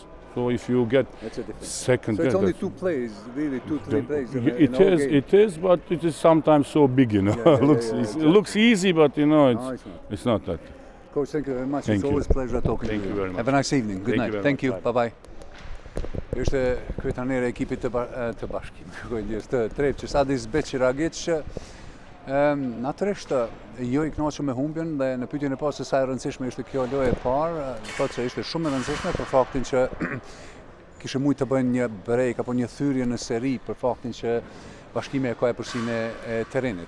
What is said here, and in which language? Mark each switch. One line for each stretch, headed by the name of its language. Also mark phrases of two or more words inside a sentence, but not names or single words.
English: So if you get That's a difference. second, So it's only that's- two plays, really 2-3 plays. In It a whole is, game. it is, but it is sometimes so big, Yeah, yeah, It looks easy, but No, it's not. it's not that. Coach, thank you very much. Thank It's you. always a pleasure talking Thank to you. you very much. Have a nice evening. Good Thank you night. very Thank much. you. Bye-bye.
Albanian: Është kryetaneri e ekipit të Bashkimit, të Trepçës, Adis Beqiragić. Natyrisht jo I kënaqur me humbjen dhe në pyetjen e parë se sa e rëndësishme ishte kjo lojë e parë, thotë se ishte shumë e rëndësishme për faktin që kishte mujtë të bëjnë një break apo një thyrje në seri për faktin që Bashkimi e ka epërsinë e terrenit.